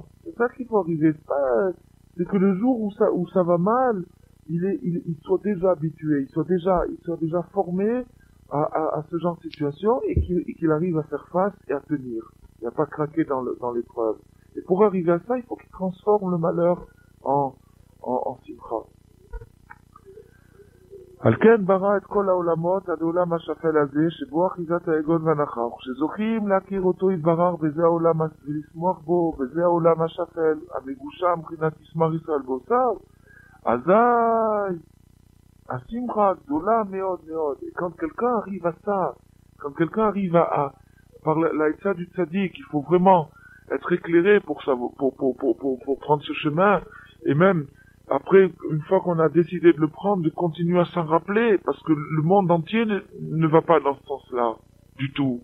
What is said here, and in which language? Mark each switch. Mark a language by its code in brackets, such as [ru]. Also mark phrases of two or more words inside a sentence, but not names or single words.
[fr] C'est ça qu'il faut arriver. C'est que le jour où ça va mal, il soit déjà habitué, il soit déjà formé à ce genre de situation et qu'il arrive à faire face et à tenir. Il n'a pas craqué dans l'épreuve. Et pour arriver à ça, il faut qu'il transforme le malheur en simcha. [he] על כן ברא את כל העולמות עד העולם השפל הזה שבו אחיזת היגון והנחה וכשזוכים להכיר אותו יתברר בזה העולם ולשמוח בו בזה העולם השפל המגושם מבחינת תשמח ישראל בוסר אזי השמחה גדולה מאוד מאוד. [fr] Et quand quelqu'un arrive à ça, quand quelqu'un arrive par l'aïtza du tzaddik, il faut vraiment être éclairé pour prendre ce chemin, et même après, une fois qu'on a décidé de le prendre, de continuer à s'en rappeler, parce que le monde entier ne va pas dans ce sens-là, du tout.